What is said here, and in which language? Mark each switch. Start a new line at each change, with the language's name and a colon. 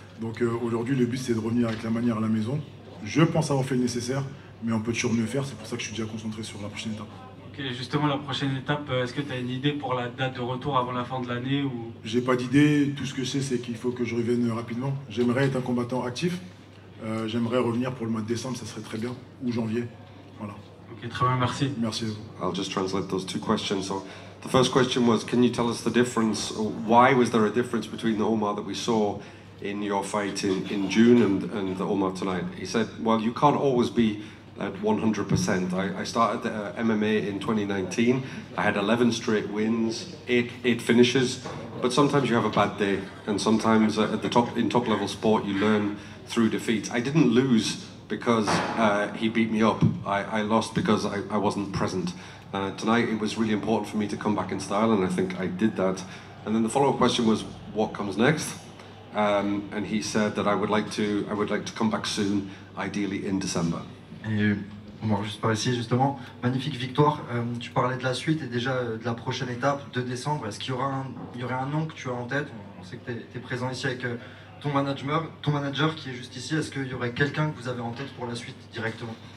French: Donc aujourd'hui, le but, c'est de revenir avec la manière à la maison. Je pense avoir fait le nécessaire, mais on peut toujours mieux faire. C'est pour ça que je suis déjà concentré sur la prochaine étape. Ok, justement, la prochaine étape, est-ce que tu as une idée pour la date de retour avant la fin de l'année ou... J'ai pas d'idée. Tout ce que je sais, c'est qu'il faut que je revienne rapidement. J'aimerais être un combattant actif. J'aimerais revenir pour le mois de décembre, ça serait très bien. Ou janvier. Voilà. Ok, très bien, merci. Merci à vous.
English: I'll just translate those 2 questions. So, the first question was, can you tell us the difference? Why was there a difference between the Omar that we saw in your fight in June and the Omar tonight? He said, well, you can't always be at 100%. I started MMA in 2019. I had 11 straight wins, 8 finishes, but sometimes you have a bad day, and sometimes at the top level sport you learn through defeat. I didn't lose because he beat me up. I lost because I wasn't present. Tonight it was really important for me to come back in style, and I think I did that. And then the follow-up question was, what comes next? And he said that I would like to come back soon, ideally in December.
French: Et bon, juste par ici, justement, magnifique victoire. Tu parlais de la suite et déjà de la prochaine étape de décembre. Est-ce qu'il y aurait un nom que tu as en tête? On sait que tu es présent ici avec ton manager qui est juste ici. Est-ce qu'il y aurait quelqu'un que vous avez en tête pour la suite directement?